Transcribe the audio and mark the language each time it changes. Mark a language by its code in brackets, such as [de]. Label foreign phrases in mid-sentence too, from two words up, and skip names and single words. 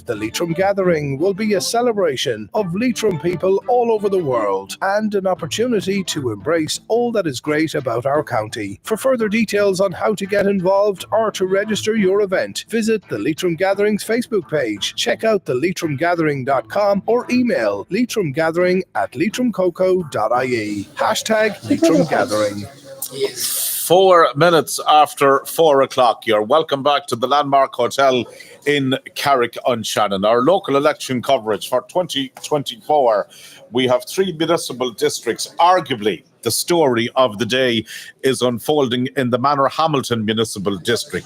[en] The Leitrim Gathering will be a celebration of Leitrim people all over the world and an opportunity to embrace all that is great about our county. For further details on how to get involved or to register your event, visit the Leitrim Gatherings Facebook page, check out the leitrimgathering.com or email leitrimgathering@leitrimcoco.ie. #Leitrim Gathering. 4 minutes after 4 o'clock. You're welcome back to the Landmark Hotel in Carrick-on-Shannon. Our local election coverage for 2024. We have 3 municipal districts. Arguably, the story of the day is unfolding in the Manorhamilton Municipal District.